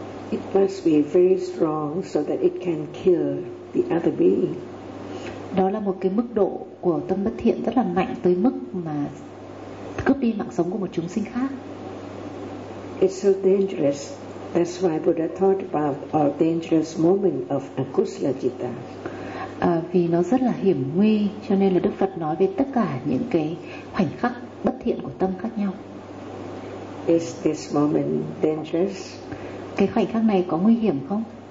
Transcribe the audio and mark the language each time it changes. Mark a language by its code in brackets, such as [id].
[en] It must be very strong so that it can kill the other being. [vi] Đó là một cái mức độ của tâm bất thiện rất là mạnh, tới mức mà cướp đi mạng sống của một chúng sinh khác. [en] It's so dangerous. That's why Buddha thought about all dangerous moment of akusala citta. [vi] Vì nó rất là hiểm nguy, cho nên là Đức Phật nói về tất cả những cái khoảnh khắc bất thiện của tâm khác nhau. [en] Is this moment dangerous? [vi] Cái khoảnh khắc này có nguy hiểm không?